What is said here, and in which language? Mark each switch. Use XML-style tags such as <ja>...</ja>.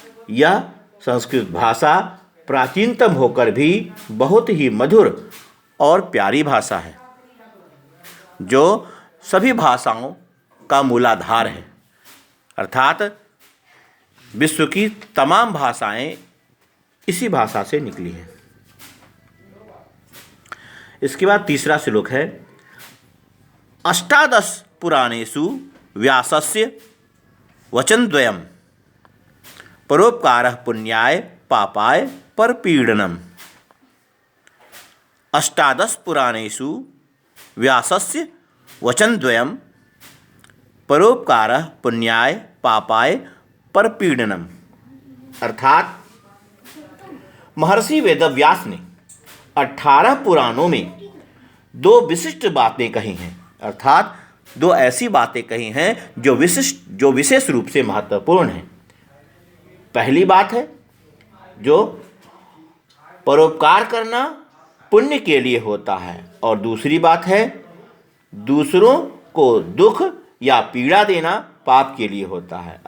<hi>यह संस्कृत भाषा प्राचीनतम होकर भी बहुत ही मधुर और प्यारी भाषा है, जो सभी भाषाओं का मूलाधार है। अर्थात विश्व की तमाम भाषाएं इसी भाषा से निकली हैं। इसके बाद तीसरा श्लोक है। अष्टादश</hi> <sa>पुराणेषु व्यासस्य वचनद्वयम् परोपकारः पुण्याय पापाय परपीडनम्। अष्टादश पुराणेषु व्यासस्य वचनद्वयम् परोपकारः पुण्याय पापाय परपीडनम्।</sa> <hi>अर्थात महर्षि वेदव्यास ने 18 पुराणों में 2 विशिष्ट बातें कही हैं, अर्थात 2 ऐसी बातें कही हैं जो विशेष रूप से महत्वपूर्ण हैं। पहली बात है जो परोपकार करना पुण्य के लिए होता है, और दूसरी बात है दूसरों को दुख या पीड़ा देना पाप के लिए होता है।</hi>